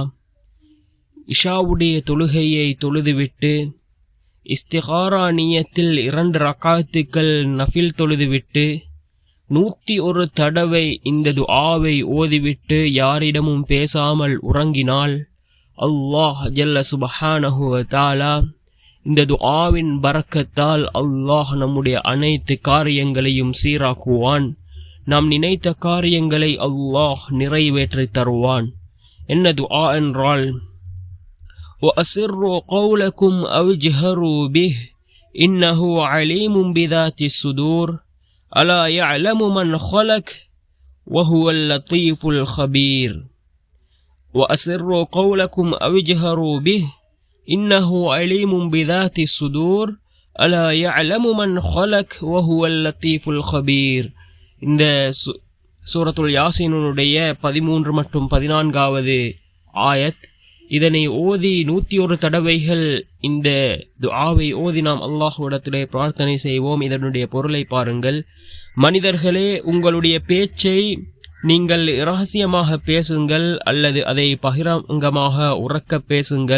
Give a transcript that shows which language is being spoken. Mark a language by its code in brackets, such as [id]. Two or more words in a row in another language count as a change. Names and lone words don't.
[ta] இஷாவுடைய தொழுகையை தொழுதுவிட்டு இஸ்திகாரா நியத்தில் 2 ரக்காத்துக்கள் நஃபில் தொழுதுவிட்டு 101 தடவை இந்த துஆவை ஓதிவிட்டு யாரிடமும் பேசாமல் உறங்கினால் அல்லாஹ் [ar] جل سبحانه وتعالى [ta] இந்த துஆவின் பரக்கத்தால் அல்லாஹ் நம்முடைய அனைத்து காரியங்களையும் சீராக்குவான். நாம் நினைத்த காரியங்களை அல்லாஹ் நிறைவேற்றி தருவான். என்ன துஆ என்றால், [ar] وَأَسِرُّوا قَوْلَكُمْ أَوْ اجْهَرُوا بِهِ إِنَّهُ عَلِيمٌ بِذَاتِ الصُّدُورِ أَلَا يَعْلَمُ مَنْ خَلَقَ وَهُوَ اللَّطِيفُ الْخَبِيرُ. وَأَسِرُّوا قَوْلَكُمْ أَوْ اجْهَرُوا بِهِ إِنَّهُ عَلِيمٌ بِذَاتِ الصُّدُورِ أَلَا يَعْلَمُ مَنْ خَلَقَ وَهُوَ اللَّطِيفُ الْخَبِيرُ. [ta] இந்த சூரத்துல் யாசீனுடைய 13 மற்றும் 14வது ஆயத். இதனை ஓதி 101 தடவைகள் இந்த துஆவை ஓதி நாம் அல்லாஹ்விடத்திலே பிரார்த்தனை செய்வோம். இதனுடைய பொருளை பாருங்கள். மனிதர்களே, உங்களுடைய பேச்சை நீங்கள் இரகசியமாக பேசுங்கள் அல்லது அதை பகிரங்கமாக உரக்க பேசுங்கள்.